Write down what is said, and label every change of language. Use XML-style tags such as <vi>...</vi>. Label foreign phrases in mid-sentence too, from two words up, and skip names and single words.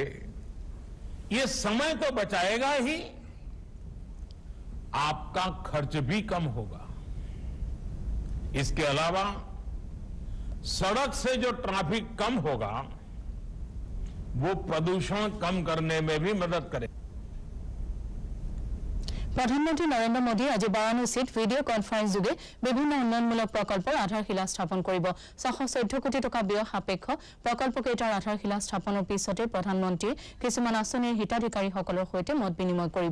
<hi>ये समय तो बचाएगा ही, आपका खर्च भी कम होगा। इसके अलावा सड़क से जो ट्रैफिक कम होगा, वो प्रदूषण कम करने में भी मदद करेगा।</hi> <as>প্ৰধানমন্ত্ৰী নৰেন্দ্ৰ মোদীয়ে আজি বাৰাণসীত ভিডিঅ' কনফাৰেন্স যোগে বিভিন্ন উন্নয়নমূলক প্ৰকল্পৰ আধাৰশিলা স্থাপন কৰিব। 614 কোটি টকা ব্যয় সাপেক্ষ প্ৰকল্পকেইটাৰ আধাৰশিলা স্থাপনৰ পিছতে প্ৰধানমন্ত্ৰীয়ে কিছুমান আঁচনিৰ হিতাধিকাৰীসকলৰ সৈতে মত বিনিময় কৰিব।</as>